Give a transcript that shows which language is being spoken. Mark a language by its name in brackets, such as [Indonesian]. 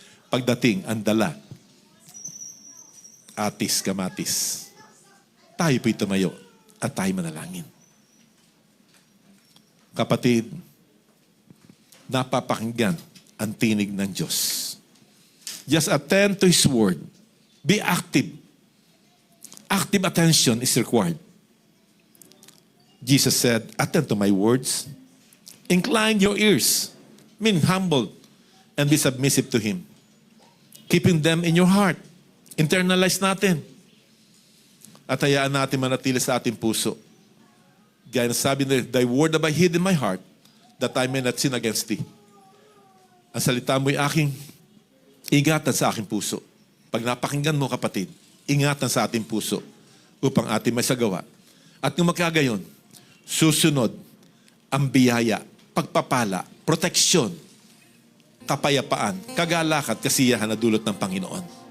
[Filipino] Pagdating, ang dala, atis, kamatis. Tayo po'y tumayo at tayo manalangin. Kapatid, napapakinggan ang tinig ng Diyos. [English] Just attend to His Word. Be active. Active attention is required. Jesus said, attend to my words. Incline your ears. Mean humble and be submissive to Him. Keeping them in your heart. Internalize [Filipino] natin. At hayaan natin manatili sa ating puso. Gaya na sabi nila, [English] thy word have I hid in my heart, that I may not sin against thee. [Filipino] Ang salita mo'y aking ingatan sa aking puso. Pag napakinggan mo, kapatid, ingatan sa ating puso upang ating may sagawa. At kung magkagayon, susunod ang biyaya, pagpapala, proteksyon, kapayapaan, kagalakan, kasiyahan na dulot ng Panginoon.